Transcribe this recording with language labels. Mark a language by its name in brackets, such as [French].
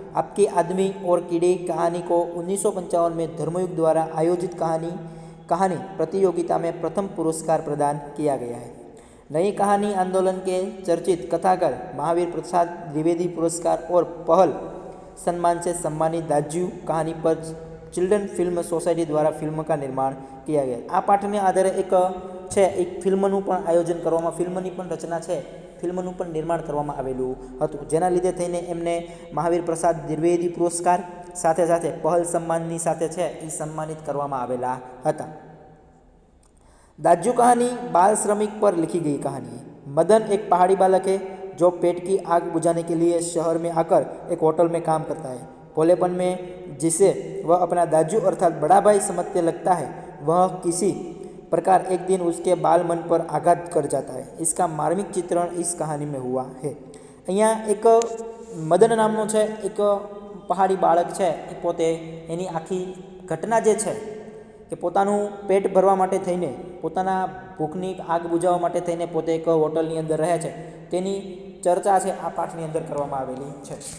[Hindi] आपकी आदमी और कीड़ी कहानी को 1955 में धर्मयुग द्वारा आयोजित कहानी प्रतियोगिता में प्रथम पुरस्कार प्रदान किया गया है. नई कहानी आंदोलन के चर्चित कथाकार महावीर प्रसाद द्विवेदी पुरस्कार और पहल सम्मान से सम्मानित दाज्यू कहानी पर चिल्ड्रन फिल्म सोसायटी द्वारा फिल्म का निर्माण किया गया. [Gujarati] आ पाठ ने आधारे एक फिल्मનું પણ આયોજન કરવામાં, ફિલ્મની પણ રચના છે, ફિલ્મનું પણ નિર્માણ કરવામાં આવેલું હતું, જેના લીધે થઈને એમને મહાવીર પ્રસાદ દ્વિવેદી પુરસ્કાર સાથે સાથે પહલ સન્માનની સાથે છે એ સન્માનિત કરવામાં આવેલા હતા. [Hindi] दाज्यू कहानी बाल श्रमिक पर लिखी गई कहानी है. मदन एक पहाड़ी बालक है जो पेट की आग बुझाने के लिए शहर में आकर एक होटल में काम करता है. भोलेपन में जिसे वह अपना दाज्यू अर्थात बड़ा भाई समझते लगता है, वह किसी प्रकार एक दिन उसके बाल मन पर आघात कर जाता है. इसका मार्मिक चित्रण इस कहानी में हुआ है. [Gujarati] अहींया एक मदन नामनो छे, एक पहाड़ी बाळक छे, ए पोते एनी आखी घटना जे छे કે પોતાનું પેટ ભરવા માટે થઈને, પોતાના ભૂખની આગ બુઝાવવા માટે થઈને પોતે એક હોટલની અંદર રહે છે, તેની ચર્ચા છે આ પાઠની અંદર કરવામાં આવેલી છે.